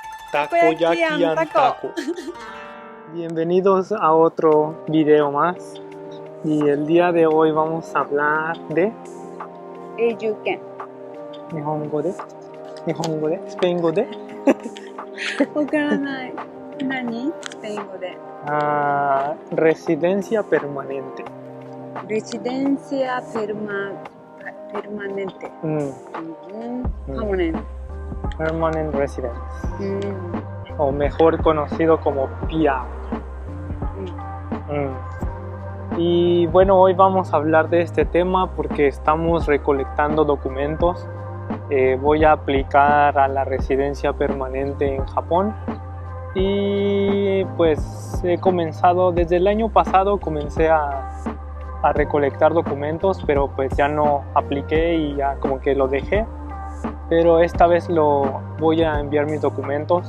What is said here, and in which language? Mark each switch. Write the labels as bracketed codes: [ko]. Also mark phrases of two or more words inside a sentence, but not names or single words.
[en] Takoyaki and taco. [es] Bienvenidos a otro video más. Y el día de hoy vamos a hablar de Eiyuken. [ja] 日本語で、スペイン語で, わからない。何？スペイン語で。 [es] residencia permanente. Residencia permanente. [en] Permanent residence. [es] O mejor conocido como PR. Y bueno, hoy vamos a hablar de este tema porque estamos recolectando documentos. Voy a aplicar a la residencia permanente en Japón y pues he comenzado desde el año pasado, comencé a recolectar documentos, pero pues ya no apliqué y ya como que lo dejé, pero esta vez voy a enviar mis documentos.